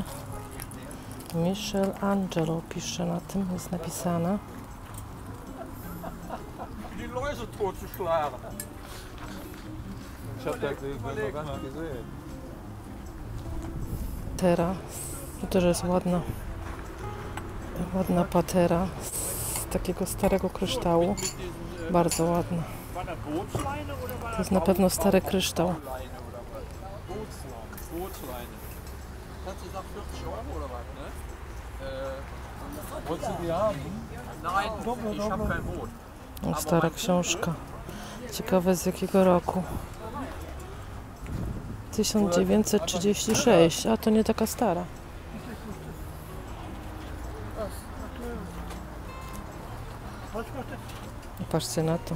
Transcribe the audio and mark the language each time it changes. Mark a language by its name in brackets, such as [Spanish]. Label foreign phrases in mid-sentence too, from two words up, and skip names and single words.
[Polish] Michelangelo pisze na tym, jest napisane. [German] Die Läuse totzuschlagen. Ich hab da gesehen. [Polish] Patera. To też jest ładna patera z takiego starego kryształu. Bardzo ładna. To jest na pewno stary kryształ. [German] Bootsleine. Hat sie gesagt 40 Euro oder was, ne? Wolltest du die haben? Nein, ich habe kein Boot. [Polish] Stara książka. Ciekawe z jakiego roku. 1936, a to nie taka stara. Patrzcie na to.